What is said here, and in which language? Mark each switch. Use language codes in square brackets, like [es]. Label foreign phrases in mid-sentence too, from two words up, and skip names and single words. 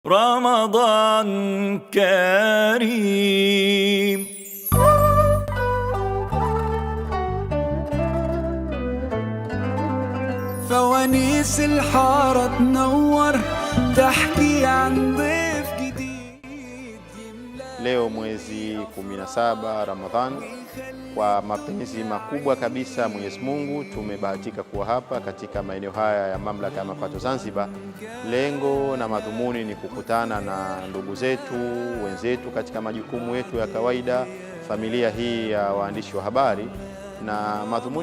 [ar] رمضان كريم. فوانيس الحارة تنور تحكي عن ضيف جديد. [sw] Leo mwezi 17 Ramadhan, kwa mapenzi makubwa kabisa Mwenyezi Mungu tumebahatika kuwa hapa katika maeneo haya ya Mamlaka ya Mapato Zanzibar. Lengo na madhumuni ni kukutana na ndugu zetu wenzetu katika majukumu yetu ya kawaida, familia hii ya waandishi wa habari, na madhumuni